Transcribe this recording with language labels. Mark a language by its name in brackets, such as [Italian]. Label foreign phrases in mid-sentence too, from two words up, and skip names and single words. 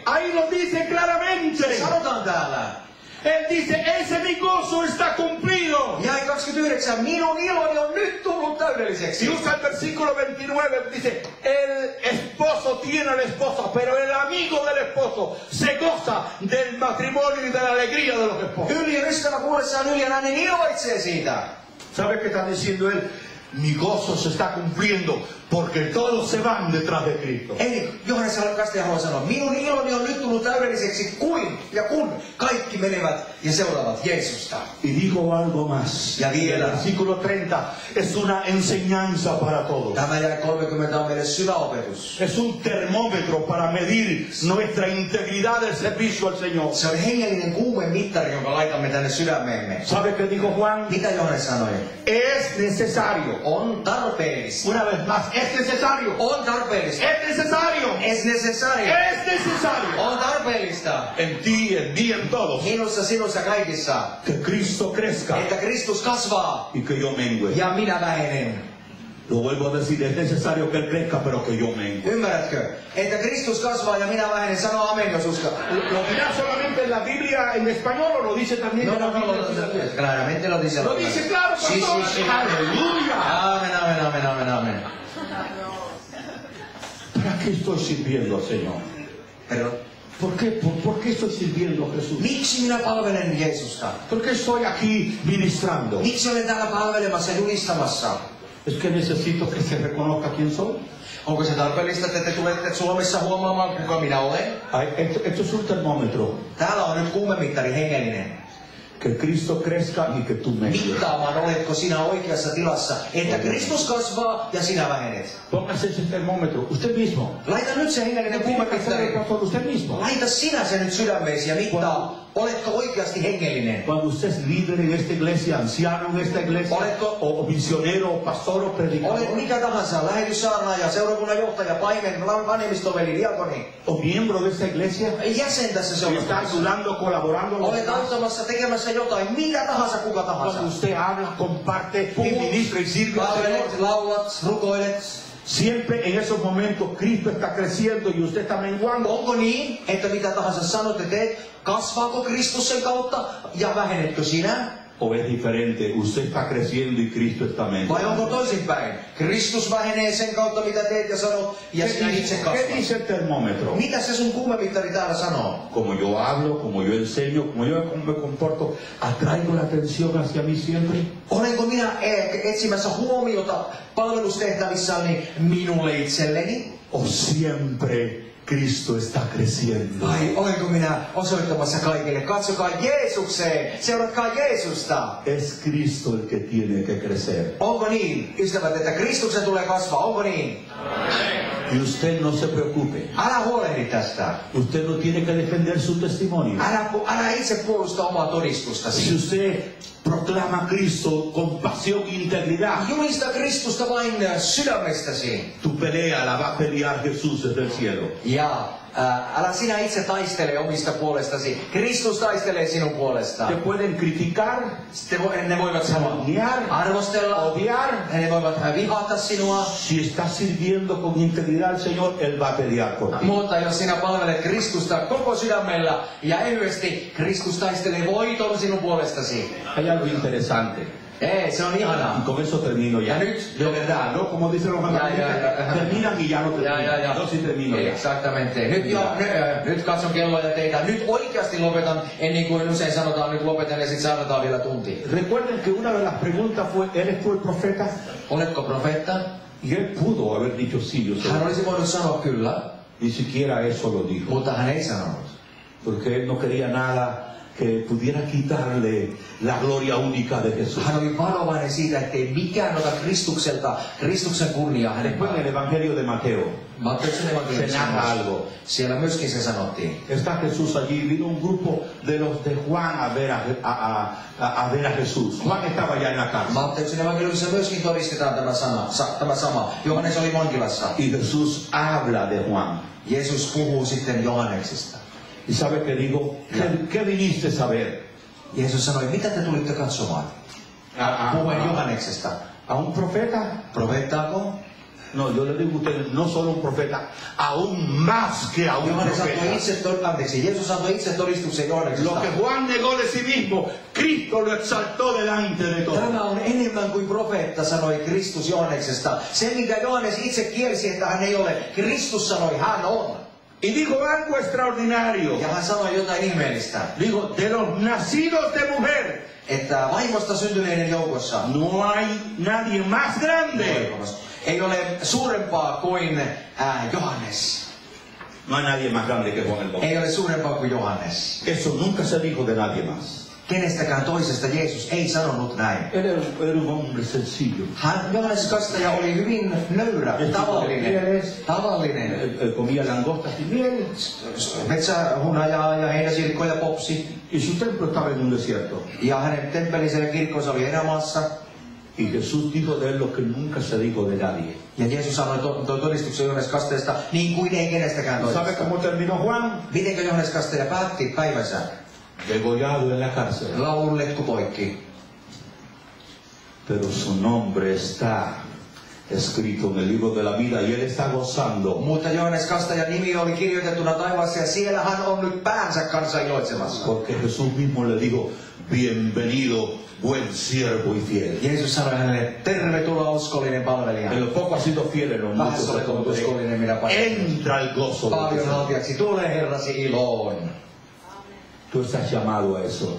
[Spanish] Ahí lo dice claramente. [Finnish] Sanotaan täällä. [Spanish] Él dice, ese mi gozo está cumplido. [Finnish] Jae 29, minun iloni on nyt tullut [Spanish] Si [Finnish] täydelliseksi. [Spanish] usa el versículo 29, dice, el esposo tiene a la esposa, pero el amigo del esposo se goza del matrimonio y de la alegría de los esposos. [Finnish] Yljän ystävä kuullessaan Yljän äänen iloitsee siitä. [Spanish] ¿Sabe qué está diciendo él? Mi gozo se está cumpliendo porque todos se van detrás de Cristo. [Finnish] Eli Johannes Kastaja haluaa sanoa, minun iloni on nyt tullut täydelliseksi kuin ja kun kaikki menevät ja seuraavat Jeesusta. [Spanish] Y digo algo más. [Finnish] Ja vielä. [Spanish] El versículo 30 es una enseñanza para todos. [Finnish] Tämä jae 30 on meille syvä opetus. [Spanish] Es un termómetro para medir nuestra integridad del servicio al Señor. [Finnish] Se on hengellinen kuumen mittari, jonka laitamme tänne sydämeemme. [Spanish] ¿Sabe qué dijo Juan? [Finnish] Mitä Johannes sanoi? [Spanish] Es necesario. [Finnish] On tarpeellista. [Spanish] Una vez más, es necesario. [Finnish] On tarpeellista. [Spanish] Es necesario. Es necesario. Es necesario. [Finnish] On tarpeellista. [Spanish] En ti, en mí, en todos. [Finnish] Minussa, sinussa, kaikissa. [Spanish] Que Cristo crezca [Finnish] Että Kristus kasvaa [Spanish] y que yo mengue. [Finnish] ja minä vähenen. [Spanish] Lo vuelvo a decir, es necesario que Él crezca, pero que yo mengue. [Finnish] Ymmärrätkö? Että Kristus kasvaa ja minä vähenen. Sano amen, jos uskot. [Spanish] ¿Lo dirá solamente en la Biblia en español o lo dice también en la Biblia? Claramente lo dice. Lo dice claro, Sí, pastor. sí, sí. Aleluya. Amen, amen, amen, amen, amen. ¿Para qué estoy sirviendo al Señor? Pero ¿Por qué estoy sirviendo a Jesús? [Finnish] miksi minä palvelen Jeesusta? [Spanish] ¿Por qué estoy aquí ministrando? [Finnish] Miksi olen täällä palvelemassa ja julistamassa? [Spanish] Es que necesito que se reconozca quién soy. [Finnish] Onko se tarpeellista, että te tulette Suomessa huomaamaan, kuka minä olen? [Spanish] Esto es un termómetro. [Finnish] Täällä on nyt kuumemittari hengellinen. [Spanish] Que Cristo crezca y que tú mengues. [Finnish] Mittaamaan, oletko sinä oikeassa tilassa, että Kristus kasvaa ja sinä vähenet. [Spanish] Póngase ese termómetro. Usted mismo. [Finnish] Laita nyt se hengellinen kuumemittari. [Spanish] Usted mismo. [Finnish] Laita sinä se nyt sydämeesi ja mittaa, oletko oikeasti hengellinen. [Spanish] Cuando usted es líder en esta iglesia, anciano en esta iglesia, o misionero, o pastor, o predicador, [Finnish] Olet mikä tahansa, lähetyssaarnaaja, seurakunnan johtaja, paimen, vanhemmistoveli, diakoni. [Spanish] o miembro de esta iglesia, [Finnish] Jäsen tässä [Spanish] y está [Finnish] seurakunnassa. [Spanish] ayudando, colaborando. [Finnish] Olet auttamassa, tekemässä jotain, mitä tahansa, kuka tahansa. [Spanish] Cuando usted habla, comparte y ministra y sirve al Señor. [Finnish] Palvelet, laulat, rukoilet. [Spanish] Siempre en esos momentos Cristo está creciendo y usted está menguando. [Finnish] Onko niin, että mitä tahansa sanot ja teet, kasvaako Kristus sen kautta ja vähenetkö sinä? [Spanish] ¿O es diferente? Usted está creciendo y Cristo está [Finnish] Vai [Spanish] menguando. [Finnish] onko toisinpäin? Kristus vähenee sen kautta mitä teet ja sanot ja sinä itse [Spanish] ¿Qué [Finnish] kasvat. [Spanish] dice el termómetro? [Finnish] Mitä se sun kuumemittari täällä sanoo? [Spanish] Como yo hablo, como yo enseño, como yo me comporto, ¿atraigo la atención hacia mí siempre? [Finnish] Olenko minä etsimässä huomiota palvelustehtävissäni minulle itselleni? [Spanish] ¿O siempre Cristo está creciendo? [Finnish] Vai olenko minä osoittamassa kaikille? Katsokaa Jeesukseen, seuratkaa Jeesusta. [Spanish] Es Cristo el que tiene que crecer. [Finnish] Onko niin, ystävät, että Kristuksen tulee kasvaa? Onko niin? [Spanish] Y usted no se preocupe. [Finnish] Älä huolehdi tästä. [Spanish] Usted no tiene que defender su testimonio. [Finnish] Älä itse puolusta omaa todistustasi. [Spanish] Si usted proclama a Cristo con pasión e integridad, [Finnish] Julista Kristusta vain sydämestäsi. [Spanish] tu pelea la va a pelear Jesús desde el cielo. [Finnish] Ja älä sinä itse taistele omista puolestasi. Kristus taistelee sinun [Spanish] Te [Finnish] puolestaan. [Spanish] pueden criticar, [Finnish] Ne voivat sanoa [Spanish] calumniar, [Finnish] arvostella, [Spanish] odiar. [Finnish] ne voivat vihata sinua. [Spanish] Si estás sirviendo con integridad al Señor, Él va a pelear por ti. [Finnish] Mutta jos sinä palvelet Kristusta koko sydämellä ja ehyesti, Kristus taistelee voiton sinun puolestasi. [Spanish] Hay algo interesante. [Finnish] Ei, se on [Spanish] Y [Finnish] ihanaa. [Spanish] con eso termino ya. [Finnish] Ya nyt. [Spanish] De verdad, ¿no? Como dicen los americanos, terminan y ya no terminan. Yo sí termino ya. Exactamente. [Finnish] Nyt katson kelloa ja teitä. Nyt oikeasti lopetan, ennen kuin usein sanotaan nyt lopetan ja sitten saadaan vielä tunti. [Spanish] Recuerden que una de las preguntas fue, ¿eres tú el profeta? [Finnish] Oletko profeetta? [Spanish] Y él pudo haber dicho sí, yo soy. [Finnish] Hän olisi voinut sanoa kyllä, [Spanish] Ni siquiera eso lo dijo. [Finnish] mutta hän ei sanonut. [Spanish] Porque él no quería nada que pudiera quitarle la gloria única de Jesús. [Finnish] Hän oli varovainen siitä, ettei mikään ota Kristuksen kunniaa hänen [Spanish] Después en el [Finnish] päälleen. [Spanish] Evangelio de Mateo [Finnish] Matteuksen [Spanish] se [Finnish] evankeliumissa [Spanish] narra algo. [Finnish] siellä myöskin se sanottiin. [Spanish] Está Jesús allí, vino un grupo de los de Juan a ver a ver a Jesús. Juan estaba ya en la cárcel. [Finnish] Matteuksen evankeliumissa myöskin todistetaan tämä sama. Johannes oli vankilassa. [Spanish] Y Jesús habla de Juan. [Finnish] Jeesus puhuu sitten Johanneksesta. [Spanish] ¿Y sabe qué digo? ¿Qué viniste a ver? [Finnish] Jeesus sanoi, mitä te tulitte katsomaan? Puhuen Johanneksesta. [Spanish] ¿A un profeta? [Finnish] Profeettaako? [Spanish] No, yo le digo a ustedes, no solo un profeta, aún más que a un [Finnish] Johannes antoi [Spanish] profeta. [Finnish] itse, Jeesus antoi itse todistuksen [Spanish] Lo [Finnish] Johanneksesta. [Spanish] que Juan negó de sí mismo, Cristo lo exaltó delante de todos. [Finnish] Tämä on enemmän kuin profeetta sanoi Kristus Johanneksesta. Se, minkä Johannes itse kielsi, että hän ei ole, Kristus sanoi, hän on. [Spanish] Y dijo algo extraordinario. [Finnish] Ja hän sanoi jotain ihmeellistä. [Spanish] Dijo, de los nacidos de mujer, [Finnish] Että vaimosta syntyneiden joukossa [Spanish] no hay nadie más grande. [Finnish] ei ole suurempaa kuin Johannes. [Spanish] No hay nadie más grande que Juan el Bautista. [Finnish] Ei ole suurempaa kuin Johannes. [Spanish] Eso nunca se dijo de nadie más. [Finnish] Kenestäkään toisesta Jeesus ei sanonut näin. [Spanish] Él era un hombre sencillo. [Finnish] Johannes Kastaja oli hyvin nöyrä, tavallinen. [Spanish] Él comía langostas y miel. [Finnish] Metsähunajaa ja heinäsirkkoja popsi. [Spanish] Y su templo estaba en un desierto. [Finnish] Ja hänen temppelinsä ja kirkkonsa oli erämaassa. [Spanish] Y Jesús dijo de él lo que nunca se dijo de nadie. [Finnish] Ja Jeesus sanoi todistuksen Johannes Kastajasta niin kuin ei kenestäkään [Spanish] ¿Sabe [Finnish] toisesta. [Spanish] cómo terminó Juan? [Finnish] Mitenkö Johannes Kastaja päätti päivänsä? [Spanish] Degollado en la cárcel. [Finnish] Laulun letku poikki. [Spanish] Pero su nombre está escrito en el libro de la vida y él está gozando. [Finnish] Mutta Johannes Kastajan nimi oli kirjoitettuna taivaassa ja siellä hän on nyt päänsä kanssa iloitsemassa. [Spanish] Porque Jesús mismo le dijo, bienvenido, buen siervo y fiel. [Finnish] Jeesus sanoi hänelle, tervetuloa uskollinen palvelija. [Spanish] En lo poco has sido fiel, en lo mucho [Finnish] Vähässä [Spanish] te [Finnish] olet ollut [Spanish] pondré. [Finnish] uskollinen, minä paljon. [Spanish] Entra al gozo de tu [Finnish] Paljon [Spanish] Señor. [Finnish] haltijaksi, tule Herrasi iloon. [Spanish] Tú estás llamado a eso.